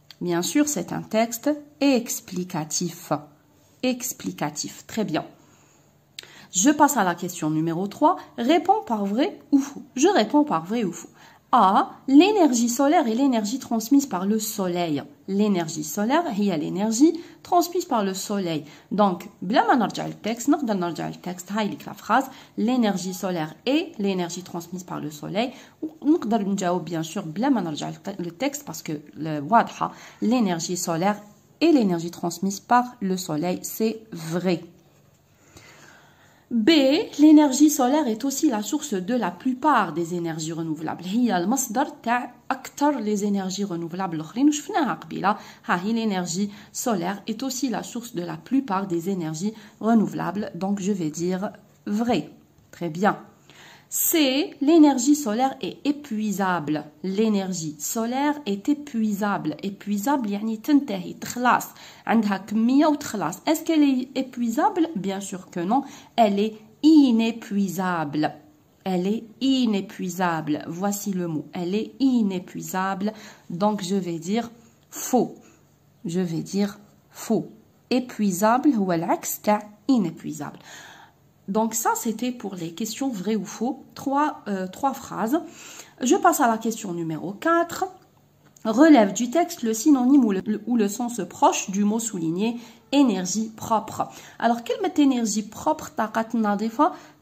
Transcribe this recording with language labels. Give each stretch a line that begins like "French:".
French: Bien sûr, c'est un texte explicatif. Explicatif. Très bien. Je passe à la question numéro 3. Réponds par vrai ou faux. Je réponds par vrai ou faux. A. L'énergie solaire est l'énergie transmise par le soleil. L'énergie solaire هي l'énergie transmise par le soleil.
Arabic: Donc, بلا ما نرجع للتكست نقدر نرجع للتكست هاي لك la phrase.
French: L'énergie solaire est l'énergie transmise par le soleil.
Arabic: ونقدر نجاوب
French: bien sûr
Arabic: بلا ما نرجع للتكست
French: parce que واضحة l'énergie solaire et l'énergie transmise par le soleil, c'est vrai. B. L'énergie solaire est aussi la source de la plupart des énergies renouvelables.
Arabic: هي المصدر تاع أكثر les énergies renouvelables الآخرين وشفناها قبيلة.
French: هاي l'énergie solaire est aussi la source de la plupart des énergies renouvelables. Donc je vais dire vrai. Très bien. C. L'énergie solaire est épuisable. L'énergie solaire est épuisable.
Arabic: Épuisable يعني تنتهي تخلص عندها كمية وتخلص.
French: Est-ce qu'elle est épuisable? Bien sûr que non. Elle est inépuisable. Elle est inépuisable. Voici le mot. Elle est inépuisable. Donc je vais dire faux. Je vais dire faux.
Arabic: Épuisable هو العكس تاع inépuisable.
French: Donc ça, c'était pour les questions vrai ou faux. Trois phrases. Je passe à la question numéro 4. Relève du texte le synonyme ou le sens proche du mot souligné énergie propre. Alors, كلمة énergie propre
Arabic: طاقة نظيفة